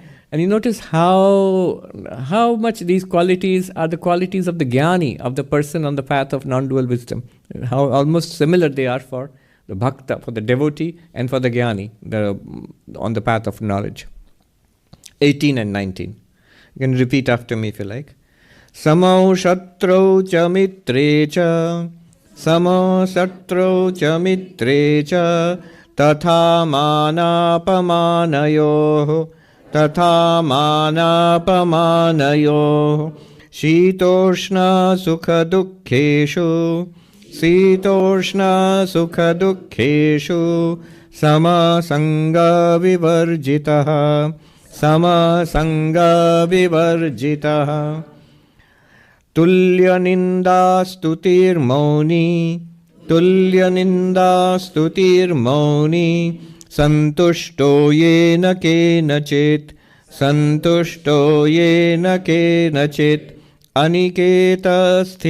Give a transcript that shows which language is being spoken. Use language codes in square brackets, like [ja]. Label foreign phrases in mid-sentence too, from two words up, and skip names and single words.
[en] And you notice how much these qualities are the qualities of the jnani, of the person on the path of non-dual wisdom. How almost similar they are for the bhakta, for the devotee, and for the jnani, on the path of knowledge. 18 and 19. You can repeat after me if you like. [sa] Samaḥ śhatrau ca mitre ca, samaḥ śhatrau ca mitre ca, tatha mānāpamānayoḥ, tatha mānāpamānayoḥ śhītoṣhṇa-sukha-duḥkheṣu śhītoṣhṇa-sukha-duḥkheṣu saṅga-vivarjitaḥ saṅga-vivarjitaḥ tulya-nindā-stutir maunī tulya-nindā-stutir maunī santuṣhṭo yena kenachit santuṣhṭo yena kenachit aniketah